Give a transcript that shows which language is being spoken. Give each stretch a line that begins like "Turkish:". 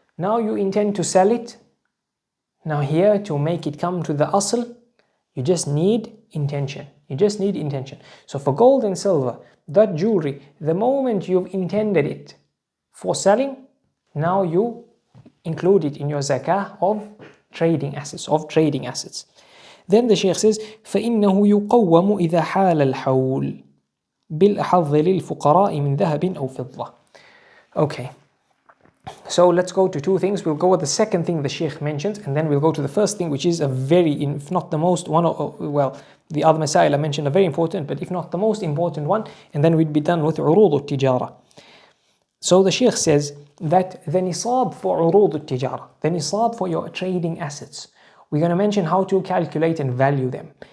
English: Now you intend to sell it. Now here, to make it come to the asl, you just need intention. So for gold and silver, that jewelry, the moment you've intended it for selling, now you include it in your zakah of trading assets. Then the Shaykh says,
Arabic: فَإِنَّهُ يُقَوَّمُ إِذَا حَالَ الْحَوْلِ بِالْأَحَظِّ لِلْفُقَرَاءِ مِنْ ذَهَبٍ أَوْ فِضَّةٍ.
English: Okay. So let's go to 2 things. We'll go with the second thing the Shaykh mentions, and then we'll go to the first thing, which is a very, if not the most, the other masail I mentioned are very important, but if not the most important one, and then we'd be done with urud al-tijara. So the Shaykh says that the Nisaab for urud al-tijara, the Nisaab for your trading assets, we're going to mention how to calculate and value them.